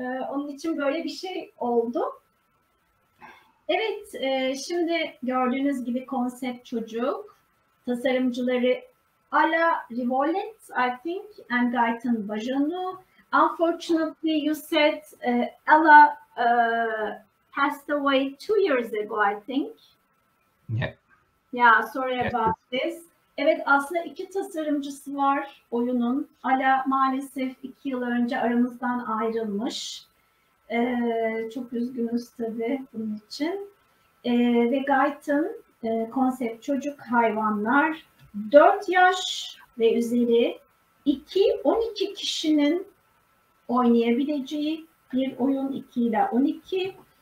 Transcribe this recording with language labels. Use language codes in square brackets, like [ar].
[tr] Onun için böyle bir şey oldu. Evet, şimdi gördüğünüz gibi konsept çocuk, tasarımcıları Ala Rivolet, [en] I think, [tr] and Gaëtan Beaujannot. [en] Unfortunately, you said Ala passed away 2 years ago, I think. Yeah. Yeah, sorry about this. [tr] Evet, aslında 2 tasarımcısı var oyunun. Ala maalesef 2 yıl önce aramızdan ayrılmış. Çok üzgünüz tabii bunun için. Ve Gaëtan konsept çocuk hayvanlar 4 yaş ve üzeri 2-12 kişinin oynayabileceği bir oyun 2 ile 12.